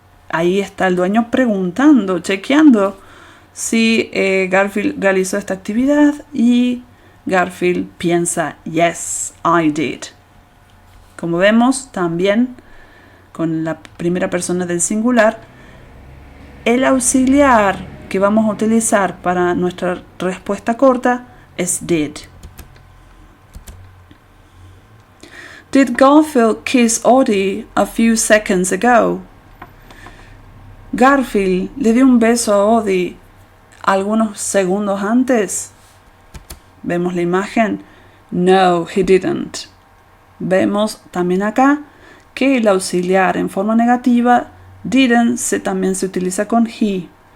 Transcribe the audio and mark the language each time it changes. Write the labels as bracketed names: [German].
[Spanish] Ahí está el dueño preguntando, chequeando si Garfield realizó esta actividad, y Garfield piensa, [English] yes, I did. [Spanish] Como vemos, también con la primera persona del singular, el auxiliar que vamos a utilizar para nuestra respuesta corta es did. [English] Did Garfield kiss Audie a few seconds ago? [Spanish] Garfield le dio un beso a Audie algunos segundos antes. Vemos la imagen. [English] No, he didn't. [Spanish] Vemos también acá que el auxiliar en forma negativa, didn't, también se utiliza con he.